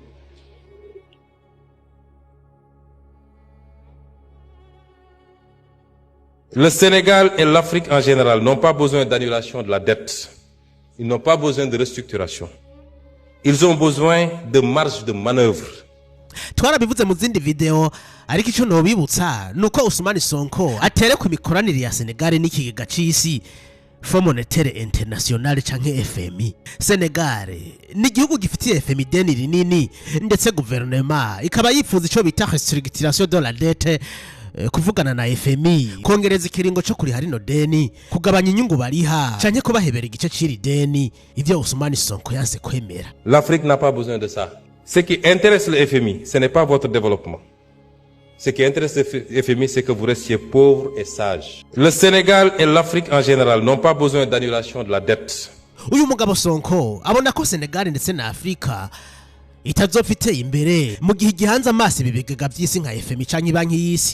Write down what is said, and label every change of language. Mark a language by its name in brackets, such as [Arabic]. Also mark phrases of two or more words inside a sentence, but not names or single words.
[French] Le Sénégal et l'Afrique en général n'ont pas besoin d'annulation de la dette. Ils n'ont pas besoin de restructuration. Ils ont besoin de marge de manœuvre. [Rundi] Twarabivuze mu zindi video, ariko ico no bibutsa nuko Ousmane Sonko atere ku mikoranire ya Senegal n'ikigega c'isi Fonds Monétaire International canke FMI. Senegal ni igihugu gifitiye FMI deni rinini, ndetse guverinoma ikaba yifuza ico bita [French] restructuration de la dette, [Rundi] kuvugana na FMI kongereza ikiringo cyo kuri harino deni, kugabanya inyungu bariha canke kubahebera igice ciri deni, ivyo Ousmane Sonko yanse kwemera. [French] L'Afrique n'a pas besoin de ça. Ce qui intéresse le FMI, ce n'est pas votre développement. Ce qui intéresse le FMI, c'est que vous restiez pauvres et sages. Le Sénégal et l'Afrique en général n'ont pas besoin d'annulation de la dette. [Rundi] Uyu mugabo Sonko abona ko Senegal ndetse na Afrika itazofite imbere mu gihe gihanze amaso ibigega by'isi nka FMI canke banki y'isi.